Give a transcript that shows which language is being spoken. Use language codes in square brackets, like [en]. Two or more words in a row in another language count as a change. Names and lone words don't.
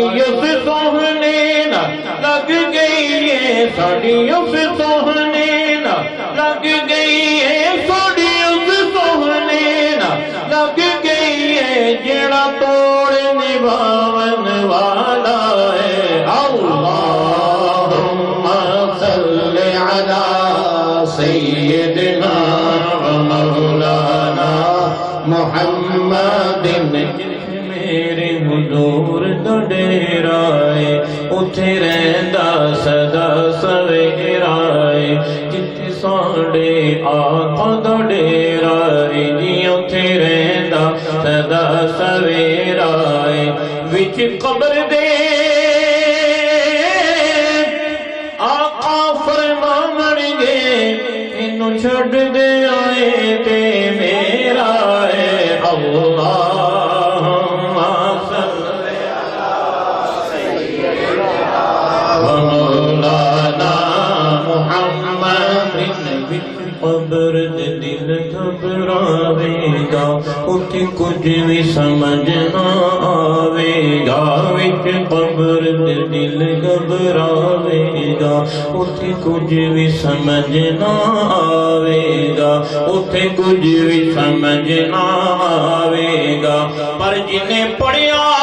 [pa] اس سوہنے نہ لگ گئی ہے ساڈی اس سوہنے نہ لگ گئی ہے ساڈی اس سوہنے نہ لگ گئی ہے جڑا توڑ نبھاون والا ہے [ar] اللہم صل علی سیدنا و مولانا [pa] محمد میرے حضور دا ڈیرا ہے اتھے رہندا سدا سویرا ہے جتھے ساڈے آقا دا ڈیرا ہے جی اتھے رہندا سدا سویرا ہے وچ قبر دے چھڑ دے آئے تے میرا ہے [ar] اللہم صل علی سیدنا و مولانا محمد [pa] قبر دے دل گھبراوے گا اٹھ کچھ بھی سمجھ نہ آوے گا وچ قبر دے دل گھبراوے گا اٹھ کچھ بھی سمجھ نہ آوے گا اٹھ کچھ بھی سمجھ نہ آوے گا پر جنہیں پڑھیا